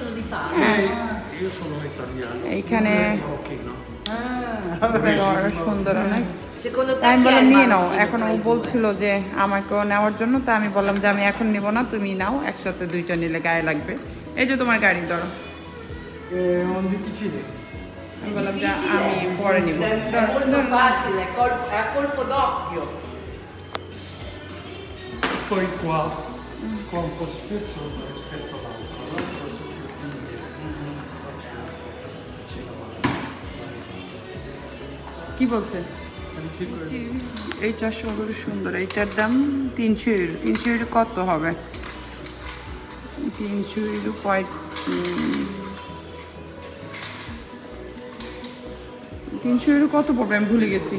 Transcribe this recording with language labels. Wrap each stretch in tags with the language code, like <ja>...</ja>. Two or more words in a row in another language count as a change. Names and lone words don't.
<bn>এইখানে সুন্দর অনেক, আমি বললাম নিয়ে নাও। এখন ও বলছিল যে আমাকেও নেওয়ার জন্য, তা আমি বললাম যে আমি এখন নিব না, তুমি নাও, একসাথে 2টা নিলে গায়ে লাগবে। এই যে তোমার গাড়ি ধরো। আমি বললাম যে আমি পরে নিব।</bn> <it>Poi qua un po' spesso rispetto all'altro, no? Questo più fine.</it> <bn>কি বলছে? এই চশমাগুলো সুন্দর, এইটার দাম 300 ইউরো। 300 ইউরো কত হবে? 300 ইউরো 300 ইউরো কত পড়বে আমি ভুলে গেছি।</bn>